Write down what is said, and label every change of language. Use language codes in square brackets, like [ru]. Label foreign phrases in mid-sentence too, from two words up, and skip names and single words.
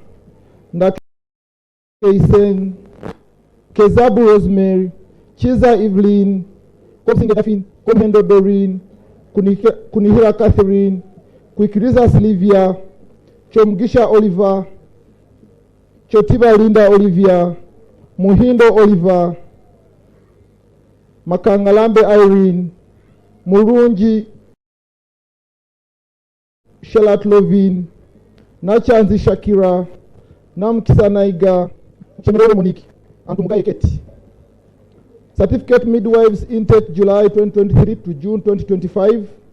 [en] Ndakeisen, Kezabu Rosemary, Chiza Evelyn, Kopsinga Dafin, Komendo Doreen, Kunihira Catherine, Kwikiriza Sylvia, Chomgisha Oliver, Chotiba Linda Olivia, Muhindo Oliver, Makangalambe Irene, Murunji Shelat Lovin, Nachanzi Shakira, Namkisa Naiga, Chemero Monique, and Tumgai Keti. Certificate midwives intake July 2023 to June 2025.